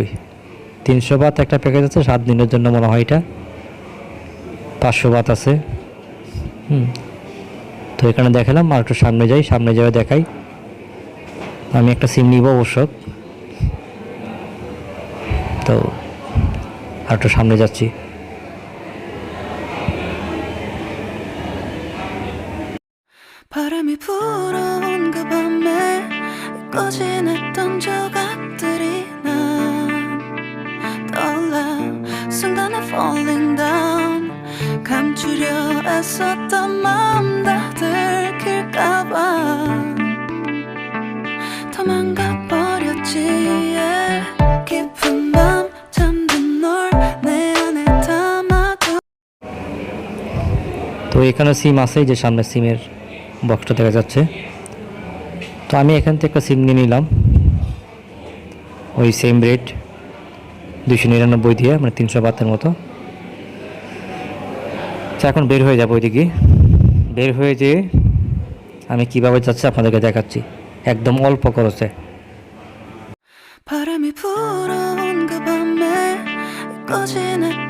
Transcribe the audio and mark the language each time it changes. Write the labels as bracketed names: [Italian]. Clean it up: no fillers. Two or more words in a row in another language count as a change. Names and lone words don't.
[Bangla] 300 বাত একটা প্যাকেজ আছে 7 দিনের জন্য, মনে হয় এটা 500 বাত আছে। তো এখানে দেখালাম, আর একটু সামনে যাই দেখাই। আমি একটা সিম নিব অবশ্য, তো আর একটু সামনে যাচ্ছি। [Korean] 바람이 불어온 그 밤에 잊고 지냈던 조각들이 난 떠올라 순간에 [English] falling down [Korean] 감추려 애썼던 마음 다 들킬까봐 도망가 버렸지 yeah. 깊은 밤 잠든 널 내 안에 담아두 [Bangla] তো এখানে সিম আছে, যে সামনে সিমের বক্সটা দেখা যাচ্ছে। তো আমি এখান থেকে একটা সিম নিয়ে নিলাম, ওই সেম রেট 299 দিয়ে, মানে 300 বাতের মতো। তো এখন বের হয়ে যাবো ওইদিকে। বের হয়ে যেয়ে আমি কীভাবে যাচ্ছি আপনাদেরকে দেখাচ্ছি, একদম অল্প খরচে। [Korean] 바람이 불어온 그 밤에 잊고 지냈던